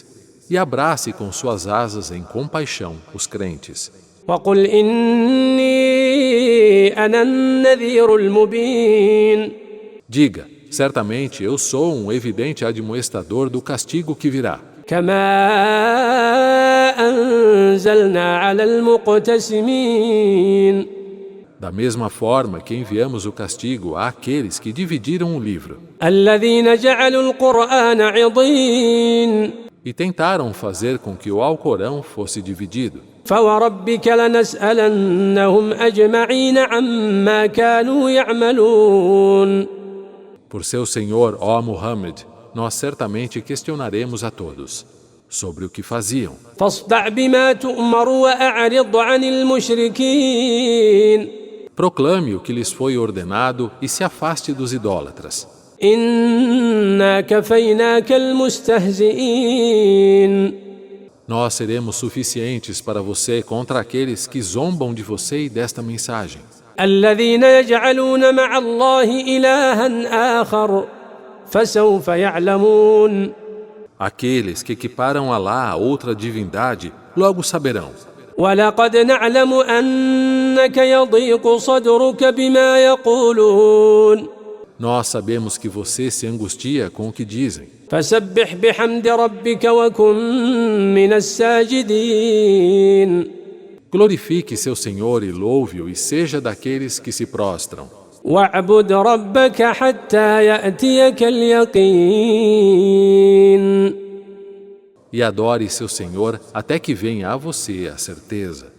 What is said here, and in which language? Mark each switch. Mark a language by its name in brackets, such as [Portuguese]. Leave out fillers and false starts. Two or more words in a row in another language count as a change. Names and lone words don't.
[Portuguese] E abrace com suas asas em compaixão os crentes. [Arabic] وقل إني أنا النذير المبين. [Portuguese] Diga, certamente eu sou um evidente admoestador do castigo que virá. [Arabic] كما أنزلنا على المقتسمين. [Portuguese] Da mesma forma que enviamos o castigo àqueles que dividiram o livro [Arabic] الذين جعلوا القرآن عضين. [Portuguese] e tentaram fazer com que o Alcorão fosse dividido. [Arabic] فوربك لنسألنهم أجمعين عما كانوا يعملون. [Portuguese] Por seu Senhor, ó Muhammad, nós certamente questionaremos a todos sobre o que faziam. [Arabic] فاصدع بما تؤمر وأعرض عن المشركين. [Portuguese] Proclame o que lhes foi ordenado e se afaste dos idólatras. [Arabic] إنا كفيناك المستهزئين. [Portuguese] Nós seremos suficientes para você contra aqueles que zombam de você e desta mensagem. [Arabic] الذين يجعلون مع الله إلها آخر فسوف يعلمون. [Portuguese] Aqueles que equiparam Alá a outra divindade, logo saberão. [Arabic] ولقد نعلم أنك يضيق صدرك بما يقولون. [Portuguese] Nós sabemos que você se angustia com o que dizem. [Arabic] فسبح بحمد ربك وكن من الساجدين. [Portuguese] Glorifique seu Senhor e louve-o e seja daqueles que se prostram. [Arabic] واعبد ربك حتى يأتيك اليقين. [Portuguese] E adore seu Senhor até que venha a você a certeza.